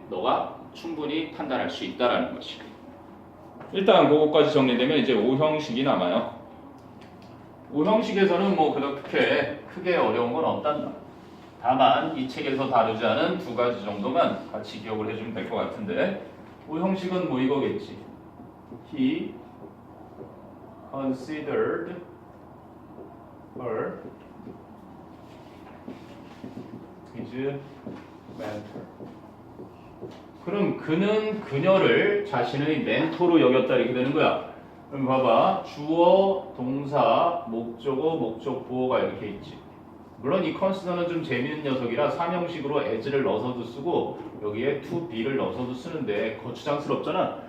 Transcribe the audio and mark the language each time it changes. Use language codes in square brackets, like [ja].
[ko] 너가 충분히 판단할 수 있다라는 것이. 일단 그것까지 정리되면 이제 5형식이 남아요. 5형식에서는 뭐 그렇게 크게 어려운 건 없단다. 다만 이 책에서 다루지 않은 두 가지 정도만 같이 기억을 해주면 될 것 같은데 5형식은 뭐 이거겠지. [en] He considered her his mentor. [ko] 그럼 그는 그녀를 자신의 멘토로 여겼다 이렇게 되는 거야. 그럼 봐봐. 주어, 동사, 목적어, 목적보어가 이렇게 있지. 물론 이 consider는 좀 재밌는 녀석이라 3형식으로 as를 넣어서도 쓰고 여기에 to be를 넣어서도 쓰는데 거추장스럽잖아.